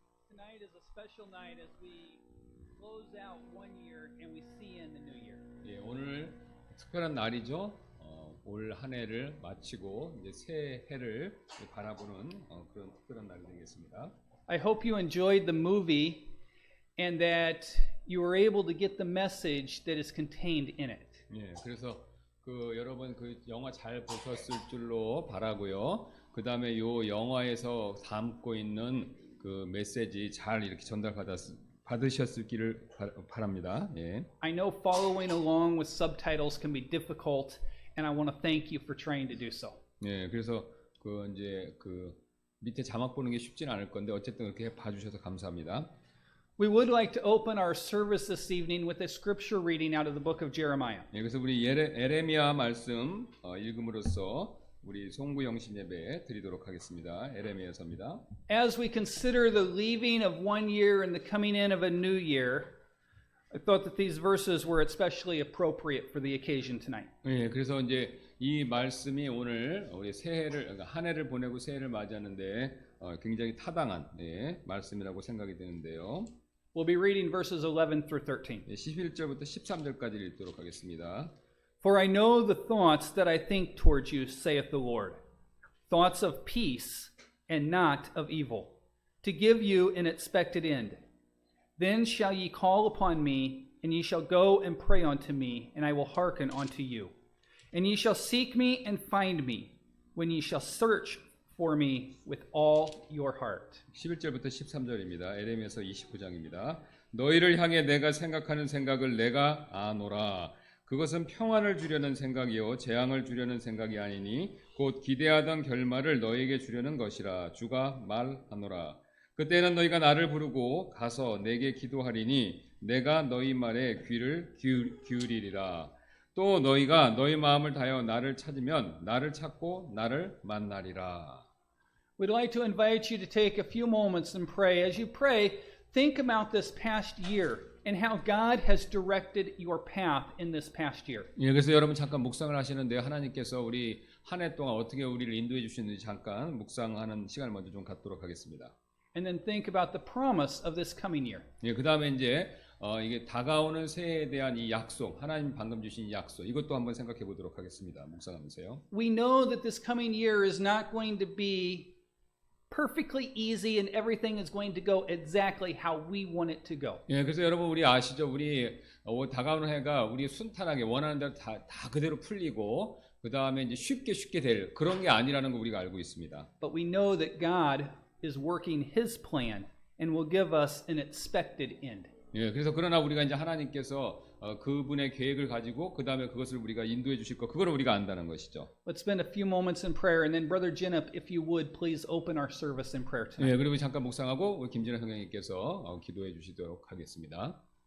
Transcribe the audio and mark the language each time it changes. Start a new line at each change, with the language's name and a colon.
English: Tonight is a special night as we close out one year and we see in the new year.
Korean: 예, 오늘 특별한 날이죠. 올 한 해를 마치고 이제 새 해를 바라보는 그런 특별한 날이 되겠습니다.
English: I hope you enjoyed the movie and that you were able to get the message that is contained in it.
Korean: 예, 그래서 여러분 그 영화 잘 보셨을 줄로 바라고요. 그 다음에 요 영화에서 담고 있는 그 메시지 잘 이렇게 받으셨기를 바랍니다. 예.
English: I know following along with subtitles can be difficult, and I want to thank you for trying to do so.
Korean: 예, 그래서 이제 밑에 자막 보는 게 쉽지는 않을 건데 어쨌든 그렇게 봐주셔서 감사합니다.
English: We would like to open our service this evening with a scripture reading out of the book of Jeremiah.
Korean: 예, 그래서 우리 에레미야 말씀 읽음으로써 우리 송구 영신 예배 드리도록 하겠습니다. 에레미야서입니다.
English: As we consider the leaving of one year and the coming in of a new year, I thought that these verses were especially appropriate for the occasion tonight.
Korean: 예, 그래서 이제 이 말씀이 오늘 우리 새해를 한 해를 보내고 새해를 맞이하는데 굉장히 타당한 말씀이라고 생각이 되는데요.
English: We'll be reading verses 11 through 13.
Korean: 11절부터 13절까지 읽도록 하겠습니다.
English: For I know the thoughts that I think towards you, saith the Lord, thoughts of peace and not of evil, to give you an expected end. Then shall ye call upon me, and ye shall go and pray unto me, and I will hearken unto you. And ye shall seek me and find me, when ye shall search for me with all your heart.
Korean: 11절부터 13절입니다. 에레미야서 29장입니다. 너희를 향해 내가 생각하는 생각을 내가 아노라. 그것은 평안을 주려는 생각이요 재앙을 주려는 생각이 아니니 곧 기대하던 결말을 너희에게 주려는 것이라. 주가 말하노라. 그때는 너희가 나를 부르고 가서 내게 기도하리니 내가 너희 말에 귀를 기울이리라. 또 너희가 너희 마음을 다하여 나를 찾으면 나를 찾고 나를 만나리라.
English: We'd like to invite you to take a few moments and pray. As you pray, think about this past year and how God has directed your path in this past year.
Korean: 예, 그래서 여러분 잠깐 묵상을 하시는데 하나님께서 우리 한 해 동안 어떻게 우리를 인도해 주시는지 잠깐 묵상하는 시간을 먼저 좀 갖도록 하겠습니다.
English: And then think about the promise of this coming year.
Korean: 예, 그다음에 이제 이게 다가오는 새해에 대한 이 약속, 하나님 방금 주신 이 약속, 이것도 한번 생각해 보도록 하겠습니다. 묵상하면서요.
English: We know that this coming year is not going to be perfectly easy and everything is going to go exactly how we want it to go.
Korean: 예, 그래서 여러분 우리 아시죠? 우리 다가오는 해가 우리 순탄하게 원하는 대로 다 그대로 풀리고 그 다음에 이제 쉽게 될 그런 게 아니라는 거 우리가 알고 있습니다.
English: But we know that God is working His plan and will give us an expected end.
Korean: 예, 그래서 그러나 우리가 이제 하나님께서 그분의 계획을 가지고 그 다음에 그것을 우리가 인도해 주실 거, 그거를 우리가 안다는 것이죠.
English: Let's spend a few moments in prayer, and then Brother Jinup, if you would, please open our service in prayer tonight.
Korean: 예, 그리고 잠깐 묵상하고 우리 김진아 성령님께서 기도해 주시도록 하겠습니다.